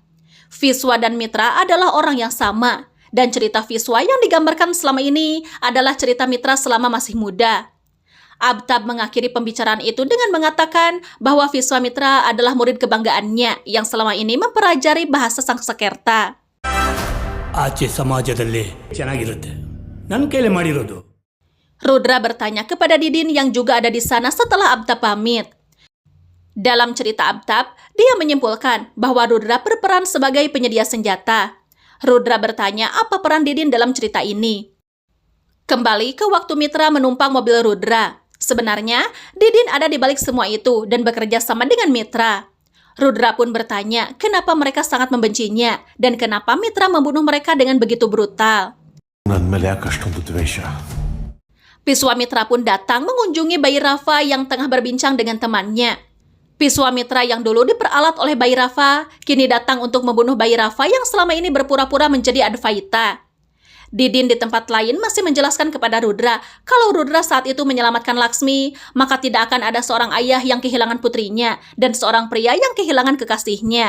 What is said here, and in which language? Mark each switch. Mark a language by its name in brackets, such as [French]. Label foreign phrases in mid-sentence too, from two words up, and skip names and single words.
[Indonesian] Viswa dan Mitra adalah orang yang sama, dan cerita Viswa yang digambarkan selama ini adalah cerita Mitra selama masih muda. Abtab mengakhiri pembicaraan itu dengan mengatakan bahwa Viswamitra adalah murid kebanggaannya yang selama ini mempelajari bahasa Sanskerta. [Kannada] ಆಚೆ ಸಮಾಜದಲ್ಲಿ ಚೆನ್ನಾಗಿರುತ್ತೆ ನನ್ನ ಕೈಲಿ ಮಾಡಿರೋದು. [Indonesian] Rudra bertanya kepada Didin yang juga ada di sana setelah Abtab pamit. Dalam cerita Abtab, dia menyimpulkan bahwa Rudra berperan sebagai penyedia senjata. Rudra bertanya apa peran Didin dalam cerita ini. Kembali ke waktu Mitra menumpang mobil Rudra. Sebenarnya, Didin ada di balik semua itu dan bekerja sama dengan Mitra. Rudra pun bertanya kenapa mereka sangat membencinya dan kenapa Mitra membunuh mereka dengan begitu brutal. [Kannada] ನನ್ನ ಮೇಲೆ ಯಾಕೆ ಅಷ್ಟೊಂದು ದ್ವೇಷ? [Indonesian] Viswamitra pun datang mengunjungi bayi Rafa yang tengah berbincang dengan temannya. Viswamitra yang dulu diperalat oleh bayi Rafa, kini datang untuk membunuh bayi Rafa yang selama ini berpura-pura menjadi Advaita. Didin di tempat lain masih menjelaskan kepada Rudra kalau Rudra saat itu menyelamatkan Laksmi, maka tidak akan ada seorang ayah yang kehilangan putrinya dan seorang pria yang kehilangan kekasihnya.